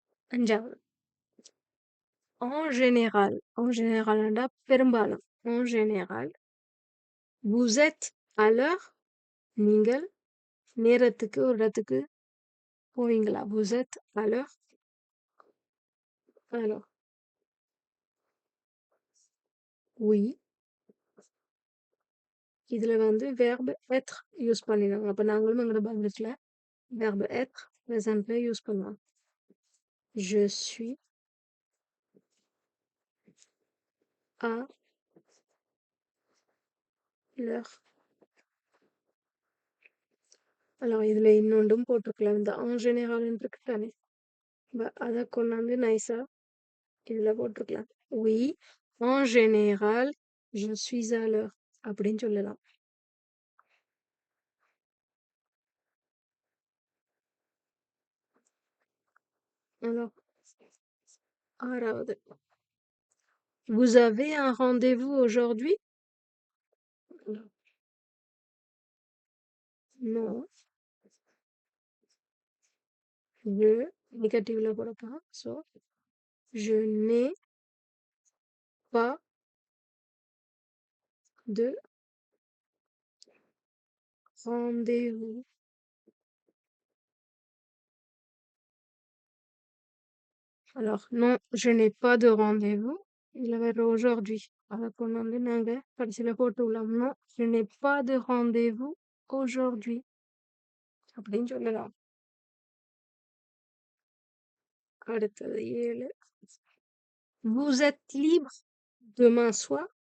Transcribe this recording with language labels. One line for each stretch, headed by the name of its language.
French: 5வது en général. en général
Tamil: என்றா பெரும்பாலும்.
French: en général vous êtes à l'heure.
Tamil: நீங்கள் நேரத்துக்கு ஒரு இடத்துக்கு போவீங்களா.
French: vous êtes à l'heure. alors oui.
Tamil: இதில் வந்து verbe être யூஸ் பண்ணிடுவாங்க. அப்போ நாங்களும் எங்களோட பதிலுக்குல verbe être ப்ரெசன்ட்ல யூஸ் பண்ணுவோம்.
French: je suis à l'heure.
Tamil: alors இதில் இன்னொன்றும் போட்டிருக்கலாம். இந்த en général இருக்கு தானே, அதை கொண்டாந்து நைஸா இதில் போட்டிருக்கலாம்.
French: oui en général je suis à l'heure
Tamil: அப்படின்னு சொல்லலாம்.
French: alors 6வது vous avez un rendez-vous aujourd'hui. non. je négativல
Tamil: போடப்போம். So
French: je n'ai pas de rendez-vous. alors non, je n'ai pas de rendez-vous.
Tamil: இதில் வேற aujourd'hui அதை கொண்டு வந்து நாங்கள் கடைசியில் போட்டு விடலாம்.
French: non, je n'ai pas de rendez-vous aujourd'hui
Tamil: அப்படின்னு சொல்லலாம். அடுத்தது 7.
French: vous êtes libre demain soir.